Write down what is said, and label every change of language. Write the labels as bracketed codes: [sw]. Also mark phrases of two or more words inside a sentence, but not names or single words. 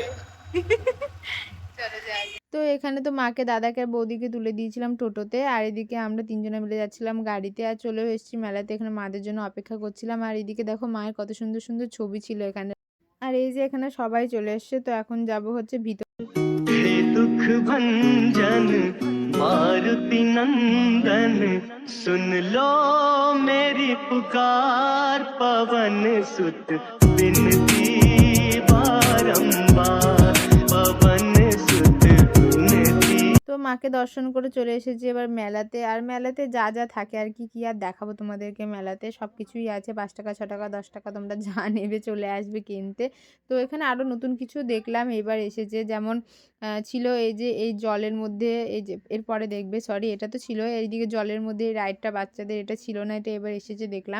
[bn] চলে যাই। তো এখানে তো মাকে, দাদাকে আর বৌদিকে তুলে দিয়েছিলাম টোটোতে, আর এদিকে আমরা 3 জনে মিলে যাচ্ছিলাম গাড়িতে, আর চলেও এসেছি মেলাতে। এখানে মাদের জন্য অপেক্ষা করছিলাম। আর এদিকে দেখো মায়ের কত সুন্দর সুন্দর ছবি ছিল এখানে। আর এই যে এখানে সবাই চলে এসছে, তো এখন যাব হচ্ছে ভিতরে। [hi] हे दुख भंजन मारुति नंदन सुन लो मेरी पुकार पवन सुत बिनती बारंबार पवन सुत बिनती। [bn] তো মাকে দর্শন করে চলে এসেছি এবার মেলাতে। আর মেলাতে যা যা থাকে আর কি, কি আর দেখাবো তোমাদেরকে, মেলাতে সব কিছুই আছে। 5 টাকা, 6 টাকা, 10 টাকা, তোমরা যা নেবে চলে আসবে কিনতে। তো এখানে আরও নতুন কিছু দেখলাম এবার এসেছে, যেমন ছিল এই যে এই জলের মধ্যে, এই যে এরপরে দেখবে, সরি এটা তো ছিল, এইদিকে জলের মধ্যে এই রাইডটা বাচ্চাদের, এটা ছিল না, এটা এবার এসেছে দেখলাম।